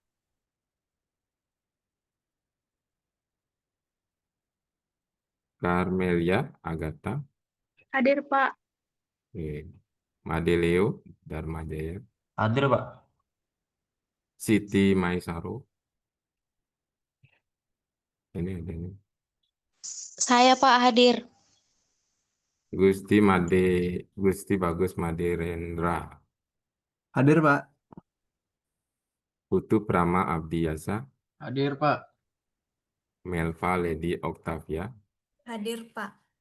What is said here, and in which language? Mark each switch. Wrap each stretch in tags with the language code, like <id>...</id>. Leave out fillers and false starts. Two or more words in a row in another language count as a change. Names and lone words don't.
<id>Carmelia Agatha, Hadir, Pak. Made Leo Dharma Jaya, Hadir, Pak. Siti Maisaro, ini ada ini. Saya, Pak, hadir. Gusti Made, Gusti Bagus Maderendra, Hadir, Pak. Putu Prama Abdiyasa, Hadir, Pak. Melva Lady Octavia, Hadir, Pak.</id>